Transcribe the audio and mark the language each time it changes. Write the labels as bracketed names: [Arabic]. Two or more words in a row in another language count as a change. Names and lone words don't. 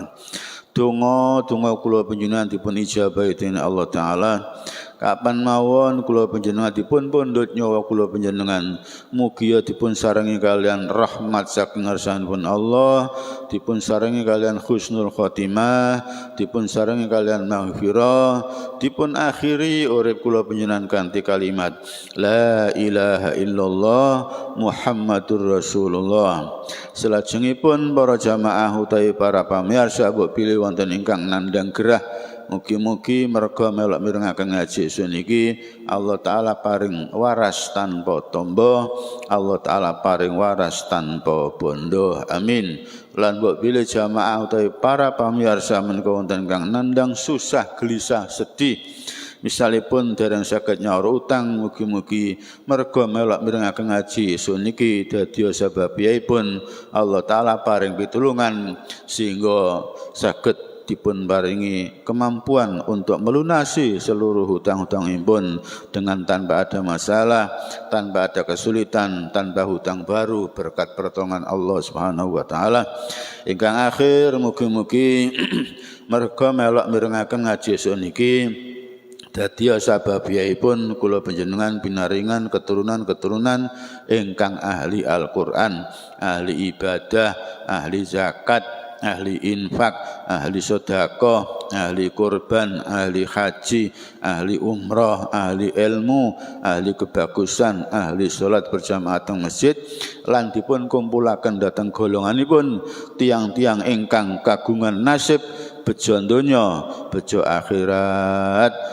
[Javanese] Donga kula panjenengan dipun ijabahi dening Allah taala kapan mawon kula panjenengan dipun pundhut nyawa kula panjenengan mugi dipun sarengi kalian rahmat saking ngarsanipun Allah, dipun sarengi kalian [Arabic] حسن الخاتمة, [Javanese] dipun sarengi kalian maghfirah, dipun akhiri urip kula panjenengan kanthi kalimat [Arabic] لا إله إلا الله محمد رسول الله. [Javanese] Salajengipun para jamaah utawi para pamirsa mbok pilih wonten ingkang nandhang gerah, mugi-mugi merga melok mirengaken ngaji suniki Allah taala paring waras tanpa tombo, Allah taala paring waras tanpa bondo. Amin. Lan mbok pilih jamaah utawi para pamirsa menika wonten ingkang nandhang susah, gelisah, sedih, misalipun dereng saged nyaur utang, mugi-mugi merga melok mirengaken ngaji suniki dadi sebabipun Allah taala paring pitulungan sehingga saged dipun paringi kemampuan [Indonesian] untuk melunasi seluruh hutang-hutangipun dengan tanpa ada masalah, tanpa ada kesulitan, tanpa hutang baru berkat pertolongan [Javanese] Allah [Arabic] سبحانه وتعالى. [Javanese] Ingkang akhir mugi-mugi merga melok mirengaken ngaji suniki dadi sababipun kula panjenengan pinaringan keturunan-keturunan ingkang ahli Al-Qur'an, ahli ibadah, ahli zakat, ahli infak, ahli sedekah, ahli kurban, ahli haji, ahli umrah, ahli ilmu, ahli kebagusan, ahli salat berjamaah teng masjid, lan dipun kumpulaken dhateng golonganipun tiang-tiang ingkang kagungan nasib bejo donya, bejo akhirat.